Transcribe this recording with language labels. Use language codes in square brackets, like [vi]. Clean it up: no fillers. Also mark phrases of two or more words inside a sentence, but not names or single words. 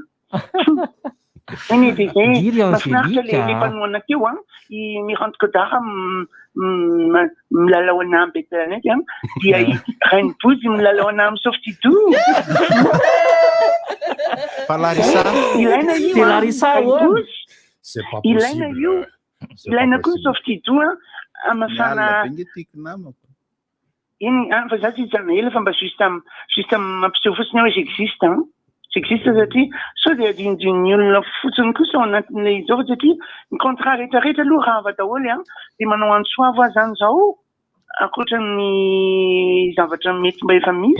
[mg] Eny dia zay mahafinaritra le mpanohana teo ny Rante Godard milalao ana amin'ny Bed Planet dia Raimpozy milalao ana amin'ny Softy-dou. Fa Larissa. Ilaina io. [fr] C'est Larissa c'est pas possible. [mg] Ilaina io. Ilaina koa ny Softy-dou amafana. iny fa za tsy hijanona ela fa mba juste mampiseho fotsiny hoe [fr] j'existe [mg] satria so dia ny olona fotsiny kosa ao anatin'le izao fa satria ny contrat rehetrarehetra aloha rava daholo dia manao antsoavo azy zany zao akoatra ny zavatra mety mba efa misy